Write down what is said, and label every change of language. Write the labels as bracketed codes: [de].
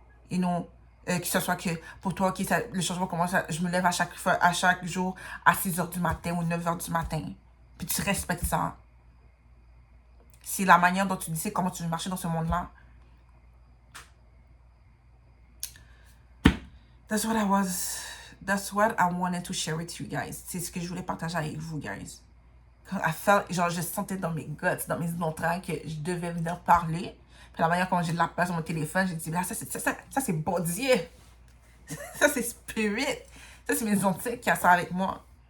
[fr] Et non, que ce soit que pour toi, okay, ça, le changement commence, je me lève à chaque jour à 6 h du matin ou 9 h du matin. Puis tu respectes ça. C'est la manière dont tu dis, c'est comment tu veux marcher dans ce monde-là. [en] That's what I wanted to share with you guys. [fr] C'est ce que je voulais partager avec vous, guys. Genre, je sentais dans mes guts, dans mes entrailles que je devais venir parler. Puis la manière quand j'ai de la place sur mon téléphone, j'ai dit, ça c'est body. Ça c'est spirit. Ça c'est mes antiques qui a ça avec moi.